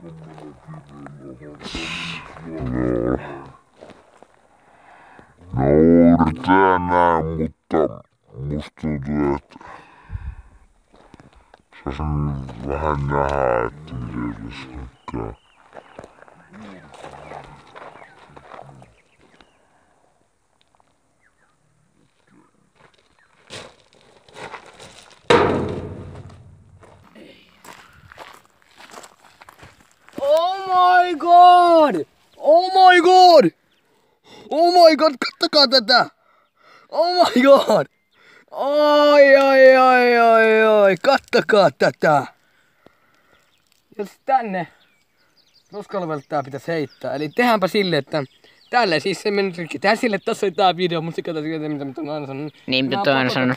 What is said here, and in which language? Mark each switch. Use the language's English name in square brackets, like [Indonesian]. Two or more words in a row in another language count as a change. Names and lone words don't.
[Finnish] No yritetään näin, mutta musta tuntuu, että saisin vähän nähdä, että miten tässä käy. [English] Oh my god! Oh my god! Oh my god, [Finnish] kattokaa tätä! [English] Oh my god! [Finnish] Oi, kattokaa tätä! Jos tänne roskalovelle tää pitäis heittää. Eli tehdäänpä silleen, että tälle siis se meni rikki. Tehdään silleen, että tossa oli tää video, mutta katsotaan mitä mä oon aina sanonut. Niin, mitä toi aina sanonut.